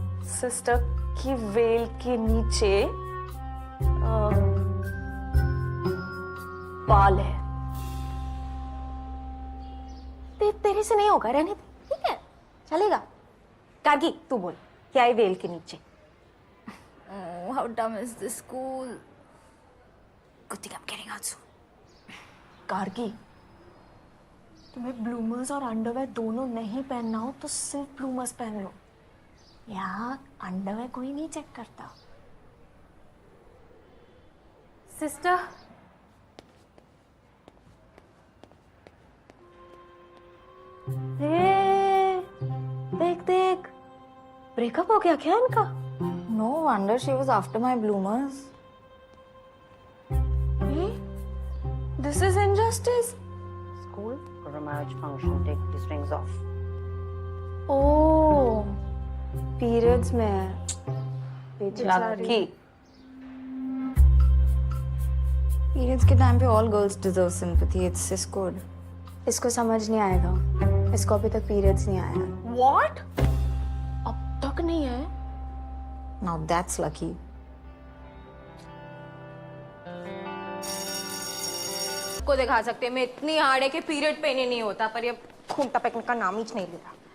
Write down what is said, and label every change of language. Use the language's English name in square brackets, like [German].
[Hindi] Sister की well के नीचे बाल है। तेरे से नहीं होगा, रहने दे, ठीक है, चलेगा। गार्गी तू बोल, क्या है वेल के नीचे? [English] Oh, how dumb is this school? Good thing I'm getting out soon. [Hindi] Gargi, तुम्हें ब्लूमर्स और अंडरवेयर दोनों नहीं पहनना हो तो सिर्फ ब्लूमर्स पहन लो। यहाँ अंडरवेयर कोई नहीं चेक करता। सिस्टर, देख देख, ब्रेकअप हो गया क्या इनका? [English] No wonder she was after my bloomers. This is injustice. School for a marriage function, take the strings off. [Hindi] Oh, periods में है। [English] Lucky. Periods के time पे all girls deserve sympathy. It's cis code. [Hindi] इसको समझ नहीं आएगा। इसको अभी तक पीरियड्स नहीं आया। [English] What? [Hindi] अब तक नहीं है? [English] Now that's lucky. [Hindi] को दिखा सकते हैं, मैं इतनी हार्ड है कि पीरियड पेन ही नहीं होता, पर ये खून टपकने का नाम ही नहीं ले रहा।